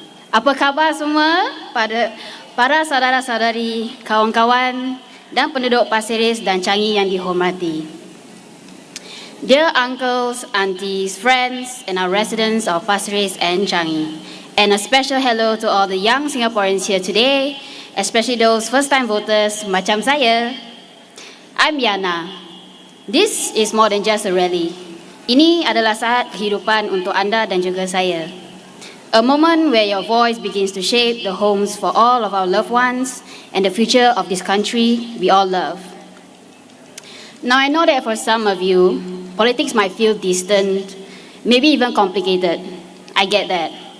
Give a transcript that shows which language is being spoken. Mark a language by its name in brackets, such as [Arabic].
[Malay] Apa khabar semua pada para saudara-saudari, kawan-kawan dan penduduk Pasir Ris dan Changi yang dihormati. [English] Dear uncles, aunties, friends, and our residents of Pasir Ris and Changi, and a special hello to all the young Singaporeans here today, especially those first-time voters [Malay] macam saya. [English] I'm Yana. This is more than just a rally. [Malay] Ini adalah saat kehidupan untuk anda dan juga saya. [English] A moment where your voice begins to shape the homes for all of our loved ones and the future of this country we all love. Now I know that for some of you, politics might feel distant, maybe even complicated. I get that.